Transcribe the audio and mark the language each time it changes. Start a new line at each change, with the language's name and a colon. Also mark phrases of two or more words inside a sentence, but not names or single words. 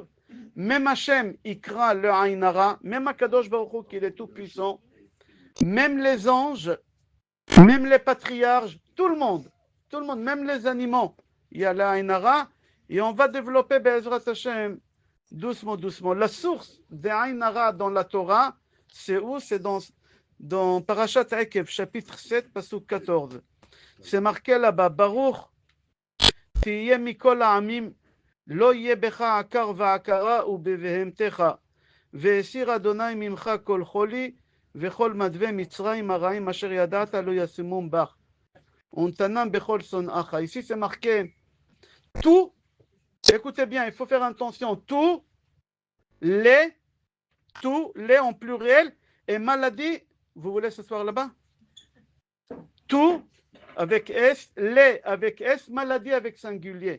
French: Même Hachem, il craint le
Hebrew: עין הרע,
French: même
Hebrew: הקדוש ברוך הוא,
French: qui est tout puissant, même les anges, même les patriarches, tout le monde, même les animaux, il y a le
Hebrew: עין הרע,
French: et on va développer
Hebrew: בעזרת השם
French: doucement, doucement. La source de
Hebrew: עין הרע
French: dans la Torah, c'est où? C'est dans Parashat Ekev, chapitre 7, pasuk 14. C'est marqué là-bas,
Hebrew: Baruch תהיה מכל העמים, לא יהיה בך עקר ועקרה ובבהמתך, והסיר אדוני ממך כל חולי, וכל מדווה מצרים הרעים אשר ידעת לא ישימום בך, ונתנם בכל שונאך.
French: Ici c'est marqué tout, écoutez bien, il faut faire attention, tous les en pluriel, et maladie, vous voulez s'asseoir là-bas? Tout avec S, les avec S, maladie avec singulier.